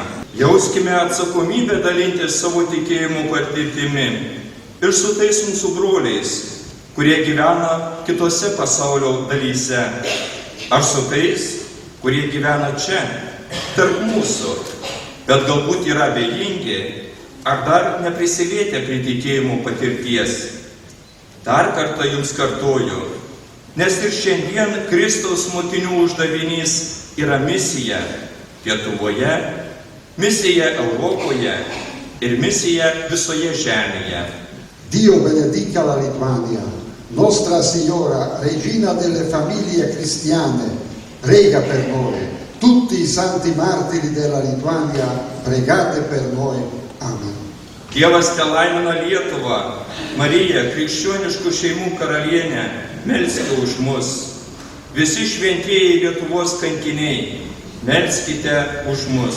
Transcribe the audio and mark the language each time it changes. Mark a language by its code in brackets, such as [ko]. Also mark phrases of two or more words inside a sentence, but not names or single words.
[lt] Jauskime atsakomybę dalintis savo tikėjimo patirtimi ir su tais mūsų broliais, kurie gyvena kitose pasaulio dalyse, ar su tais, kurie gyvena čia, tarp mūsų, bet galbūt yra abejingi, ar dar neprisilietę prie tikėjimo patirties. Dar kartą jums kartoju, nes ir šiandien Kristaus mokinių uždavinys yra misija Lietuvoje, misija Europoje ir misija visoje žemėje. [it] Dio benedica la Lituania, Nostra Signora, Regina delle famiglie cristiane, prega per noi. tutti i santi martiri della Lituania, pregate per noi. Amen. [lt] Dievas te laimina Lietuvą, Marija, krikščioniškų šeimų karalienė, melskite už mus. Visi šventieji Lietuvos kankiniai, melskite už mus.